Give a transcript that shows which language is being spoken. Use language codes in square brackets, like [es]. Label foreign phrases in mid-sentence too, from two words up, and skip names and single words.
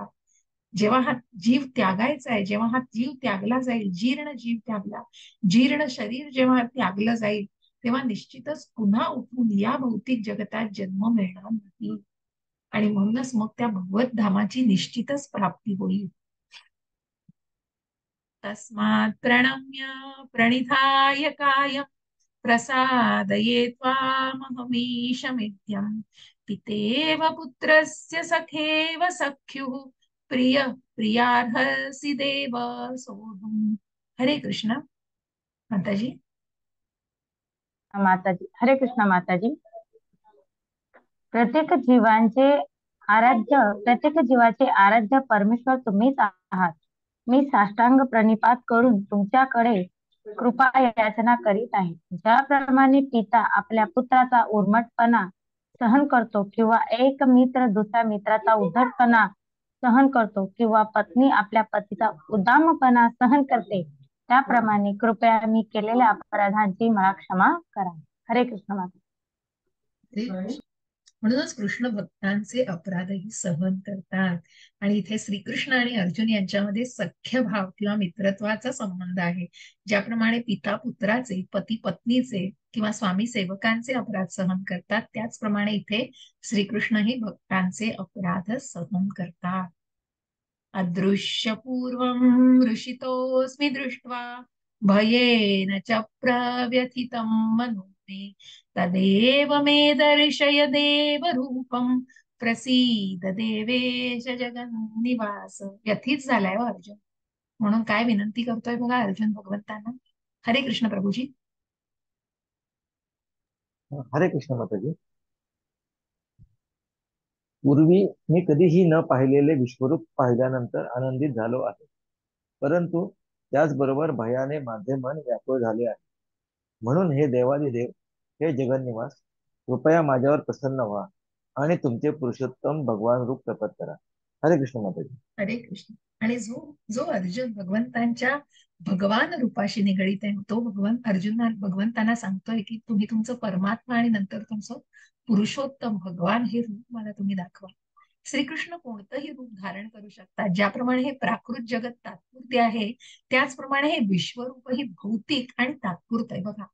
[mr] जेव्हा हा जीव त्यागायचा आहे, जेव्हा हा जीव त्यागला जाईल, जीर्ण जीव त्यागला, जीर्ण शरीर जेव्हा त्यागलं जाईल, तेव्हा निश्चितच पुन्हा उठून या भौतिक जगतात जन्म मिळणार नाही. आणि म्हणूनच मग त्या भगवत धामाची निश्चितच प्राप्ती होईल. [sa] तस्मात् प्रणम्य प्रणिधाय कायं प्रसादये त्वामहमीशमित्यं पितेव पुत्रस्य सखेव सख्युः प्रिय प्रियार्हसि देव सोढुम्. [mr] हरे कृष्ण माताजी. माताजी. हरे कृष्ण माताजी. प्रत्येक जीवाचे आराध्य परमेश्वर तुम्हीच आहात. मी साष्टांग प्रणिपात करून तुमच्याकडे कृपा याचना करीत आहे. ज्याप्रमाणे पिता आपल्या पुत्राचा उर्मटपणा सहन करतो किंवा एक मित्र दुसऱ्या मित्राचा उद्धटपणा सहन करतो किंवा पत्नी आपल्या पतीचा उदामपणा सहन करते, त्याप्रमाणे कृपया मी केलेल्या अपराधांची मला क्षमा करा. हरे कृष्ण माता. म्हणूनच कृष्ण भक्तांचे अपराधही सहन करतात. आणि इथे श्रीकृष्ण आणि अर्जुन यांच्यामध्ये सख्य भाव किंवा मित्रत्वाचा संबंध आहे. ज्याप्रमाणे पिता पुत्राचे, पती पत्नीचे किंवा स्वामी सेवकांचे अपराध सहन करतात, त्याचप्रमाणे इथे श्रीकृष्णही भक्तांचे अपराध सहन करतात. [sa] अदृश्य पूर्वं ऋषितोऽस्मि दृष्ट्वा भयेन च प्रव्यथितं मनो मे तदेव मे दर्शय देवरूपं प्रसीद देवेश जगन्निवास. [mr] व्यथित झालाय हो अर्जुन. म्हणून काय विनंती करतोय बघा अर्जुन भगवंतांना. हरे कृष्ण प्रभूजी. हरे कृष्ण माताजी. पूर्वी मी कधीही न पाहिलेले विश्वरूप पाहिल्यानंतर आनंदित झालो आहे, परंतु त्याचबरोबर भयाने माझे मन व्याकुळ झाले आहे. म्हणून हे देवादिदेव, हे जगन्निवास, कृपया माझ्यावर प्रसन्न व्हा आणि तुमचे पुरुषोत्तम भगवान रूप प्रकट करा. हरे कृष्ण माताजी. हरे कृष्ण. आणि जो जो अर्जुन भगवंतांच्या भगवान रूपाशी निगडीत आहे, तो भगवंतांना सांगतोय की तुम्ही तुमचं परमात्मा आणि नंतर तुमचं पुरुषोत्तम भगवान हे रूप मला तुम्ही दाखवा. श्रीकृष्ण कोणतंही रूप धारण करू शकतात. ज्याप्रमाणे हे प्राकृत जगत तात्पुरते आहे, त्याचप्रमाणे हे विश्वरूपही भौतिक आणि तात्पुरत आहे बघा.